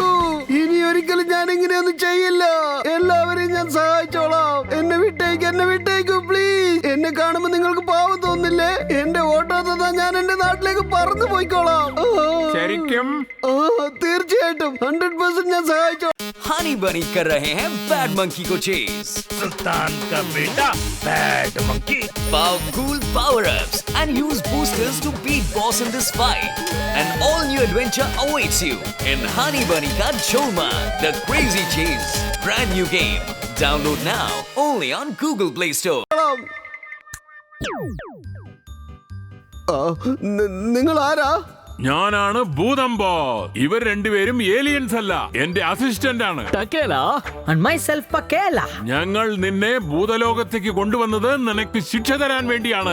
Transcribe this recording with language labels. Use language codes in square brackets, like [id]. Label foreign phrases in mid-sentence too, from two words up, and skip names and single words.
[ml] ഇനി ഒരിക്കലും ഞാൻ ഇങ്ങനെയൊന്നും ചെയ്യില്ല. എല്ലാവരെയും ഞാൻ സഹായിച്ചോളാം. എന്നെ വിട്ടേക്കൂ പ്ലീസ്. എന്നെ കാണുമ്പോ നിങ്ങൾക്ക് പാവം തോന്നില്ലേ? എന്റെ ഓട്ടോ തന്നാ ഞാൻ എന്റെ നാട്ടിലേക്ക് പറന്നു പോയിക്കോളാം. ശരിക്കും? തീർച്ചയായിട്ടും 100% ഞാൻ സഹായിച്ചോളാം. [hi] हनी बनी कर रहे हैं बैड मंकी को चेज. सुल्तान का बेटा बैड मंकी. [en] Power cool power-ups and use boosters to beat boss in this fight. An all-new adventure awaits you in Honey Bunny Ka Cholma, The Crazy Chase. Brand new game. Download now only on Google Play Store. [ml] നിങ്ങൾ ആരാ? ഞാനാണ് ഭൂതം ബോസ്. ഇവർ രണ്ടുപേരും ഏലിയൻസ് അല്ല, എന്റെ അസിസ്റ്റന്റ് ആണ്. ഞങ്ങൾ നിന്നെ ഭൂതലോകത്തേക്ക് കൊണ്ടുവന്നത് നിനക്ക് ശിക്ഷ തരാൻ വേണ്ടിയാണ്.